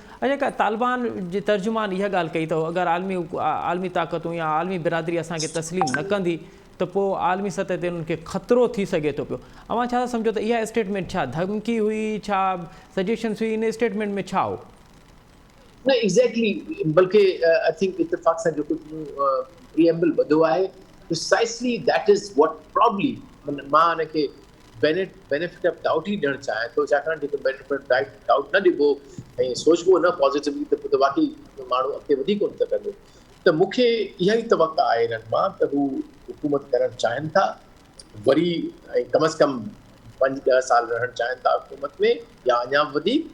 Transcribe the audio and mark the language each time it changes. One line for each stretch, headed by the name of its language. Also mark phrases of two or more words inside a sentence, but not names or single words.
Sindhi: जेका तालिबान जे तर्जुमान इहा ॻाल्हि कई अथव, अगरि आलमी ताक़तूं या आलमी बिरादरी असांखे तस्लीम न कंदी त पोइ आलमी सतह ते उन्हनि खे ख़तरो थी सघे थो पियो। अव्हां छा था सम्झो त इहा स्टेटमेंट छा धमकी हुई, छा सजेशन्स हुई, इन स्टेटमेंट में छा हो? न एग्ज़ैक्टली, बल्कि
English: I think
Sindhi: इत्तेफ़ाक़ सां जेको प्रीएम्बल ॿधो आहे
English: precisely that is what probably
Sindhi: मां हुनखे
English: benefit of doubt
Sindhi: ई ॾियणु चाहियां थो, छाकाणि जेको
English: benefit of doubt
Sindhi: न ॾिबो ऐं सोचबो न पॉज़िटिवली त वाक़ई माण्हू अॻिते वधी कोन सघंदो। त मूंखे इहा ई तवक़ा आहे हिननि मां त हू हुकूमत करणु चाहिनि था वरी ऐं कम अज़ कम 5-10 साल रहणु चाहिनि था हुकूमत में या अञा वधीक।